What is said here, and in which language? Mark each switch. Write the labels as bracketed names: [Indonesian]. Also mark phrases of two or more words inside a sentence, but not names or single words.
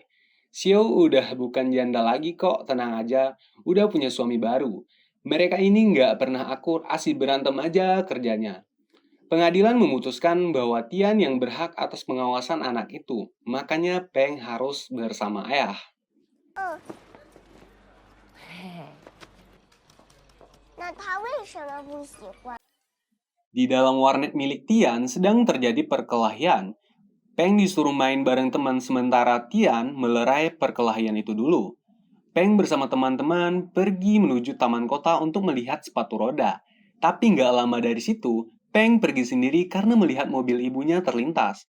[Indonesian] Xiao udah bukan janda lagi kok, tenang aja. Udah punya suami baru. Mereka ini nggak pernah akur, asik berantem aja kerjanya. Pengadilan memutuskan bahwa Tian yang berhak atas pengawasan anak itu. Makanya Peng harus bersama ayah. [Chinese] 嘿，那他为什么不喜欢？ [Indonesian] Di dalam warnet milik Tian sedang terjadi perkelahian. Peng disuruh main bareng teman sementara Tian melerai perkelahian itu dulu. Peng bersama teman-teman pergi menuju taman kota untuk melihat sepatu roda. Tapi nggak lama dari situ, Peng pergi sendiri karena melihat mobil ibunya terlintas.